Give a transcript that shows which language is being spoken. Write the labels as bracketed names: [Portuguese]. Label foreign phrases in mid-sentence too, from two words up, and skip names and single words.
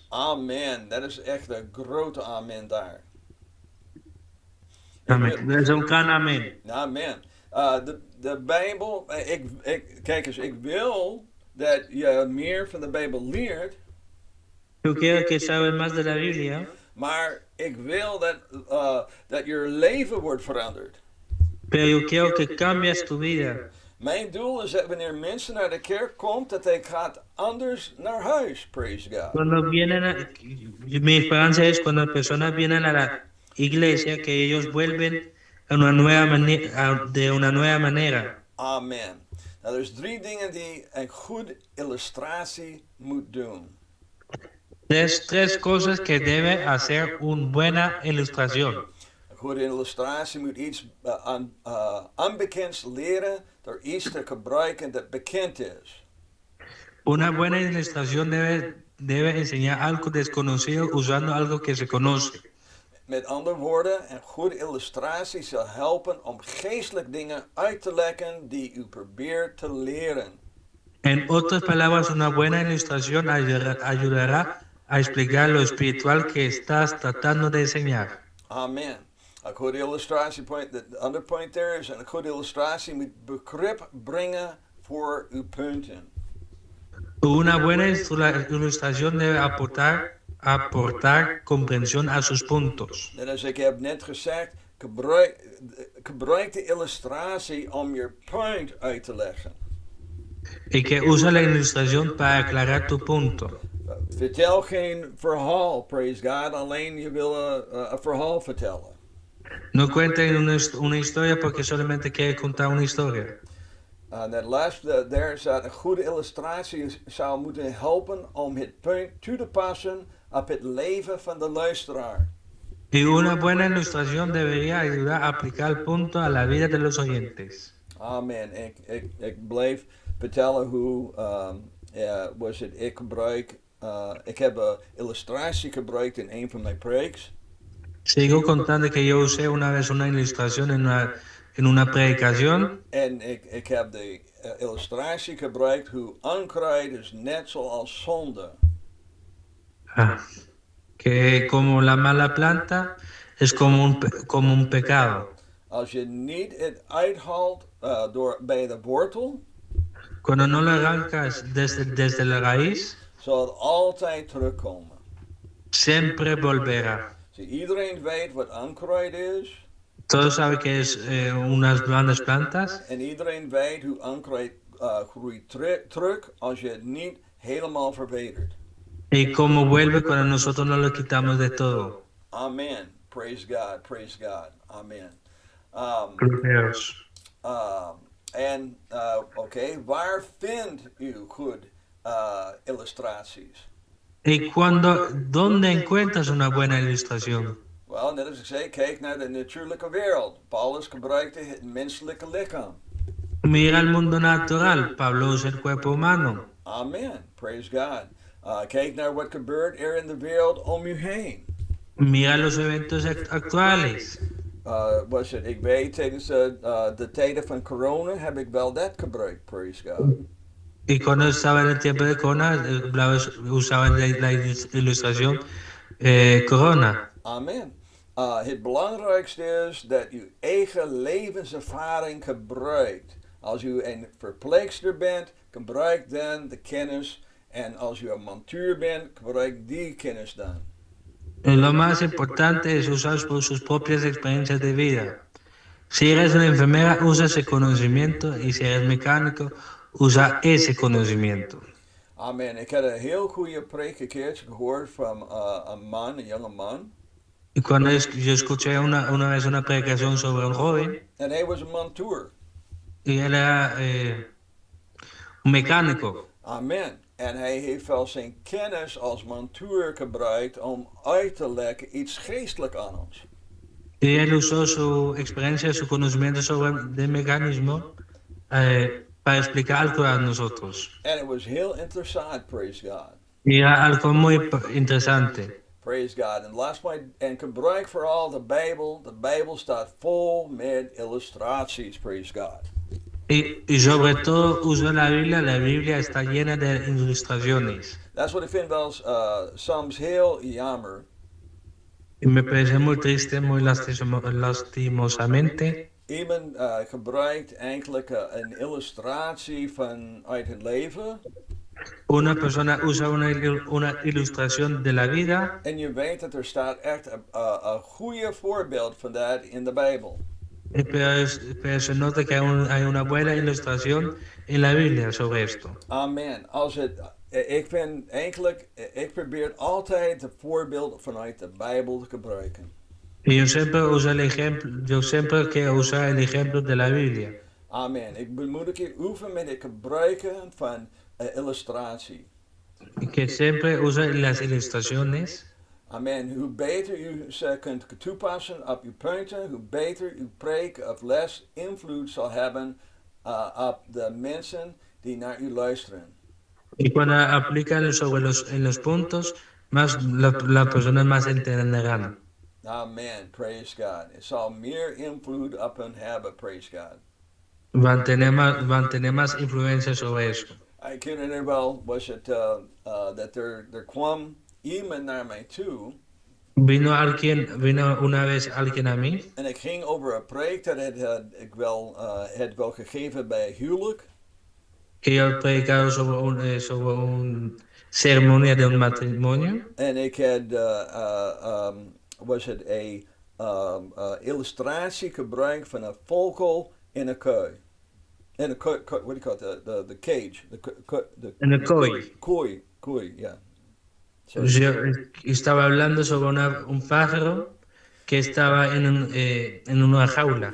[Dutch] Amen. Dat is echt een grote amen daar. [Spanish] Amén. [Dutch] Dat is [Spanish] un gran amén. Amen. [Dutch] De Bijbel, kijk eens, ik wil dat je meer van de Bijbel leert, [Spanish] Yo quiero que sabes más de la Biblia, [Dutch] maar ik wil dat je leven wordt veranderd. [Spanish] pero yo quiero que cambies tu vida. [Dutch] Mijn doel is dat wanneer mensen naar de kerk komt, dat hij gaat anders naar huis. [English] Praise God. [Spanish] Cuando vienen mi esperanza es cuando las personas vienen a la iglesia, que ellos vuelven a una nueva de una nueva manera. Amen. [Dutch] Nou, er is 3 dingen die een goede illustratie moet doen. [Spanish] Tres cosas que debe hacer una buena ilustración. [Dutch] Een goede illustratie moet iets onbekends leren door iets te gebruiken dat bekend is. [Spanish] Una buena ilustración debe enseñar algo desconocido usando algo que se conoce. [Dutch] Met andere woorden, een goede illustratie zal helpen om geestelijk dingen uit te leggen die u probeert te leren. [Spanish] En otras palabras, una buena ilustración ayudará a explicar lo espiritual que estás tratando de enseñar. Amen. [Dutch] Een goede illustratie, de andere [English] point there is, [Dutch] een goede illustratie moet begrip brengen voor uw punten. [Spanish] Una buena ilustración debe aportar comprensión a sus puntos. [Dutch] Net als ik heb net gezegd, gebruik de illustratie om je punt uit te leggen. [Spanish] Y que usa la ilustración para aclarar tu punto. [Dutch] Vertel geen verhaal, [English] praise God, [Dutch] alleen je wil een verhaal vertellen. [Spanish] No cuenten una historia porque solamente quiere contar una historia. [Dutch] Dat laatste, daar staat een goede illustratie zou moeten helpen om het punt toe te passen op het leven van de luisteraar. [Spanish] Y una buena ilustración debería ayudar a aplicar el punto a la vida de los oyentes. Amen. [Dutch] Ik blijf vertellen hoe ik heb een illustratie gebruikt in een van mijn preeks. [Spanish] Sigo contando que yo usé una vez una ilustración en una predicación. [Dutch] En ik heb de illustratie gebruikt hoe onkruid is net zoals zonde. [Spanish] Que como la mala planta es como un pecado. [Dutch] Als je niet het uithaalt bij de wortel, [Spanish] Cuando no lo arrancas desde la raíz, [Dutch] zal het altijd terugkomen. [Spanish] siempre volverá. [Dutch] Iedereen weet wat onkruid is. [Spanish] Todos saben que es unas grandes plantas. [Dutch] En iedereen weet hoe onkruid groeit terug als je het niet helemaal verbetert. [Spanish] Y cómo vuelve cuando nosotros no lo quitamos de todo. [English] Amen. Praise God. Praise God. Amen. [Dutch] Waar vindt u goed illustraties? [Spanish] ¿Y dónde encuentras una buena ilustración? [Dutch] Wel, net als ik zei, kijk naar de natuurlijke wereld. Paulus gebruikte het menselijke lichaam. [Spanish] Mira el mundo natural. Pablo usa el cuerpo humano. [English] Amen. Praise God. [Dutch] Kijk naar wat gebeurt er in de wereld om u heen. [Spanish] Mira los eventos actuales. [Dutch] Ik weet, tijdens de tijden van corona heb ik wel dat gebruikt, [English] praise God. [Spanish] Y cuando estaba en el tiempo de corona, usaban la ilustración corona. Amen. [Dutch] Het belangrijkste is dat u eigen levenservaring gebruikt. Als u een verpleegster bent, gebruik dan de kennis. En als u een montuur bent, gebruik die kennis dan. [Spanish] Lo más importante es usar sus propias experiencias de vida. Si eres una enfermera, usa ese conocimiento. Y si eres mecánico, usa ese conocimiento. Amen. [Dutch] Ik had een heel goede preek een keertje gehoord van een jonge man. [Spanish] Y cuando yo escuché una vez una predicación sobre un joven. [Dutch] En hij was een montuur. [Spanish] Y él era un mecánico. Amen. [Dutch] En hij heeft wel zijn kennis als monteur gebruikt om uit te leggen iets geestelijk aan ons. [Spanish] Y él usó su experiencia, su conocimiento sobre el mecanismo para explicar algo a nosotros. [English] And it was [Dutch] heel interessant, [English] praise God. [Spanish] Y era algo muy interesante. [English] Praise God. [Dutch] En last [English] point, [Dutch] en gebruik vooral de Bijbel. De Bijbel staat vol met illustraties, [English] praise God. [Spanish] Y sobre todo usó la Biblia. La Biblia está llena de ilustraciones. [Dutch] Dat is wat ik vind wel eens, soms heel jammer. [Spanish] Y me parece muy triste, muy lastimosamente. [Dutch] Iemand gebruikt eigenlijk een illustratie vanuit het leven. [Spanish] Una persona usa una ilustración de la vida. [Dutch] En je weet dat er staat echt een goede voorbeeld van dat in de Bijbel. [Spanish] Pero se nota que hay una buena ilustración en la Biblia sobre esto. Amen. [Dutch] Als het, ik vind eigenlijk, ik probeer altijd het voorbeeld vanuit de Bijbel te gebruiken. [Spanish] Y yo siempre quiero usar el ejemplo de la Biblia. Amen. [Dutch] Ik bemoedig je oefenen met het gebruiken van illustratie. [Spanish] Y que siempre usa las ilustraciones. Amen. [Dutch] Hoe beter u ze kunt toepassen op uw punten, hoe beter uw preek of les invloed zal hebben op de mensen die naar u luisteren. [Spanish] Y cuando aplican en los puntos, más las personas más entenderán. [English] Amen. Praise God. [Dutch] Het zal meer invloed op hen hebben. [English] Praise God. [Spanish] Van a tener más influencia sobre eso. [Dutch] Ik herinner wel, was het dat er kwam iemand naar mij toe. [Spanish] Vino una vez alguien a mí. [Dutch] En ik ging over een preek dat ik wel gegeven bij huwelijk. [Spanish] Que yo he predicado sobre un ceremonia de un matrimonio. [Dutch] En ik had, was het een illustratie gebruikt van een vogel in een kooi. In een kooi, [English] what do you call it? The cage. [Spanish] En el kooi. [Dutch] Kooi, ja. [Spanish] Pues yo estaba hablando sobre un pájaro que estaba en una jaula.